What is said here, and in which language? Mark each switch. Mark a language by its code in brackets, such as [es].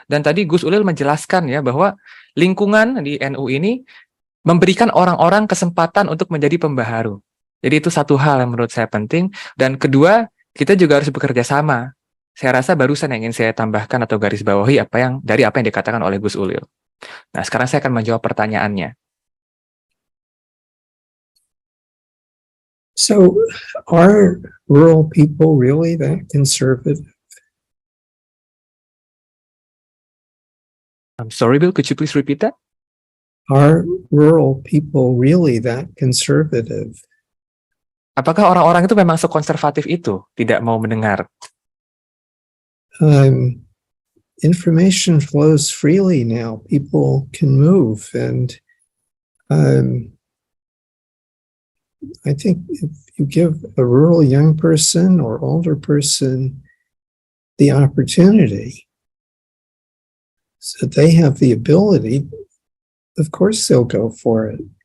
[id] Dan tadi Gus Ulil menjelaskan ya bahwa lingkungan di NU ini memberikan orang-orang kesempatan untuk menjadi pembaharu. Jadi itu satu hal yang menurut saya penting. Dan kedua, kita juga harus bekerja sama. Saya rasa barusan yang ingin saya tambahkan atau garis bawahi dari apa yang dikatakan oleh Gus Ulil. Nah, sekarang saya akan menjawab pertanyaannya. [en] So, are rural people really that conservative? I'm sorry, Bill, could you please repeat that? Are rural people really that conservative? [id] Apakah orang-orang itu memang sekonservatif itu, tidak mau mendengar? [en] Information flows freely now. People can move, and I think if you give a rural young person or older person the opportunity, so they have the ability, of course they'll go for it.